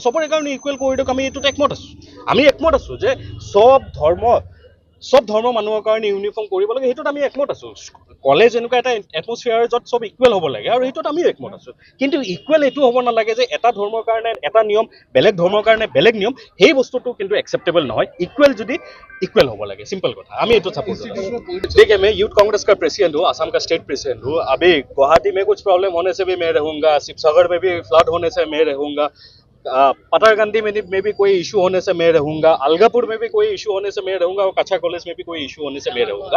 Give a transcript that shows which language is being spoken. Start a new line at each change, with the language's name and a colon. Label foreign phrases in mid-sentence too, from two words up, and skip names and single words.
Assamese: চবৰে কাৰণে
English: equal
Assamese: দিয়ক, আমি এইটোত একমত আছোঁ। আমি একমত আছোঁ যে চব ধৰ্ম মানুহৰ কাৰণে ইউনিফৰ্ম কৰিব লাগে, সেইটোত আমি একমত আছোঁ। কলেজ এনেকুৱা এটা এটমস্ফিয়াৰ য'ত চব ইকুৱেল হ'ব লাগে, আৰু সেইটোত আমিও একমত আছোঁ। কিন্তু ইকুৱেল এইটো হ'ব নালাগে যে এটা ধৰ্মৰ কাৰণে এটা নিয়ম, বেলেগ ধৰ্মৰ কাৰণে বেলেগ নিয়ম, সেই বস্তুটো কিন্তু একচেপ্টেবল নহয়। ইকুৱেল যদি ইকুৱেল হ'ব লাগে, सिंपल কথা। আমি এইটো
Hindi: सपोर्ट करते हैं। देखिए, मैं यूथ कांग्रेस का प्रेसिडेंट हूँ, असम का स्टेट प्रेसिडेंट हूँ। अभी गुवाहाटी में कुछ प्रॉब्लम होने से भी मैं रहूँगा, शिवसागर में भी फ्लड होने से मैं रहूँगा, पतारकंदी में भी कोई इशू होने से मैं रहूँगा, अलगापुर में भी कोई इशू होने से मैं रहूँगा, और कच्चा कॉलेज में भी कोई इशू होने से मैं रहूँगा।